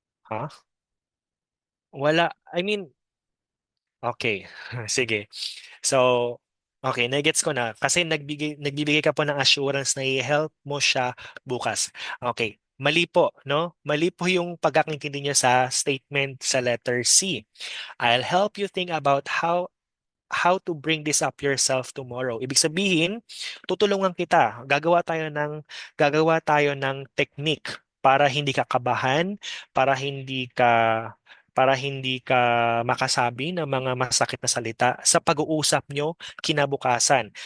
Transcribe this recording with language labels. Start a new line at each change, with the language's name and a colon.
Filipino: Ha? Wala.
English: I mean,
Filipino: okay. Sige. So, okay, nagets ko na. Kasi nagbibigay ka po ng assurance na i-help mo siya bukas. Okay. Mali po, no? Mali po yung pagkakaintindi niyo sa statement sa letter C.
English: I'll help you think about how to bring this up yourself tomorrow.
Filipino: Ibig sabihin, tutulungan kita. Gagawa tayo ng technique para hindi ka kabahan, para hindi ka makasabi ng mga masakit na salita sa pag-uusap nyo kinabukasan.